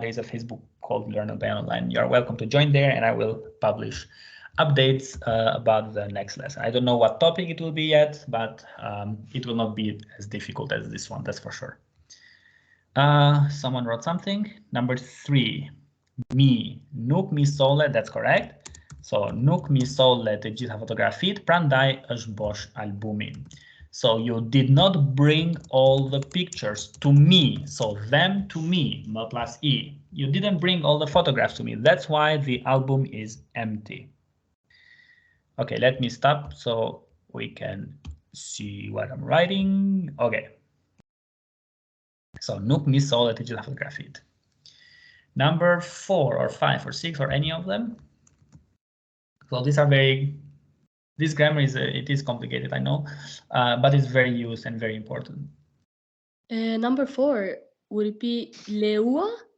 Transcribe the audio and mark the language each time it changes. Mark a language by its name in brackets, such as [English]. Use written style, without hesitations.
[English] There is a Facebook called Learn Albanian Online. You are welcome to join there, and I will publish updates about the next lesson. I don't know what topic it will be yet, but it will not be as difficult as this one, that's for sure. Someone wrote something. Number 3, mi, nuk mi sole, that's correct. [Albanian] So nuk mi sole të gjitha fotografit, prandaj është bosh albumi. [English] So you did not bring all the pictures to me. So them to me, m plus e. You didn't bring all the photographs to me. That's why the album is empty. Okay, let me stop so we can see what I'm writing. Okay. [Albanian] So nuk mi sole të gjitha fotografit. [English] Number 4 or 5 or 6 or any of them. So these are this grammar is complicated, I know, but it's very used and very important. Number 4, would it be leua?